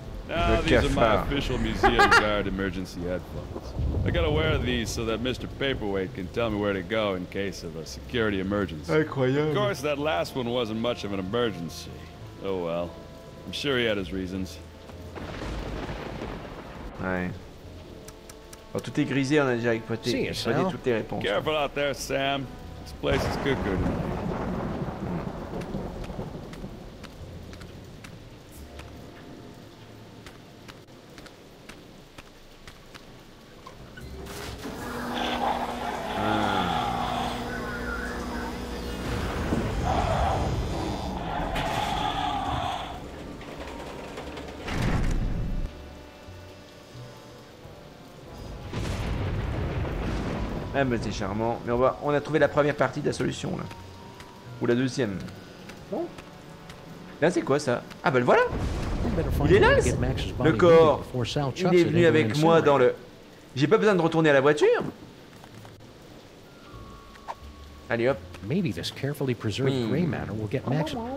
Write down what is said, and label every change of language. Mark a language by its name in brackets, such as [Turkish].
[English] No, these are my official museum guard emergency headphones. I gotta wear these so that Mr. Paperweight can tell me where to go in case of a security emergency. [French] Incroyable. [English] Of course, that last one wasn't much of an emergency. Oh well. I'm sure he had his reasons. [French] Ouais. Alors, tout est grisé, on a déjà écouté. Je connais toutes les réponses. [English] Careful out there, Sam. This place is cuckoo tonight. [French] Ah bah c'est charmant. Mais on a trouvé la première partie de la solution là. Ou la deuxième. Bon. Là c'est quoi ça? Ah bah le voilà. Il est là le corps. Il est venu avec moi dans le... J'ai pas besoin de retourner à la voiture. Allez hop. [English] Maybe this carefully preserved gray matter will get Max.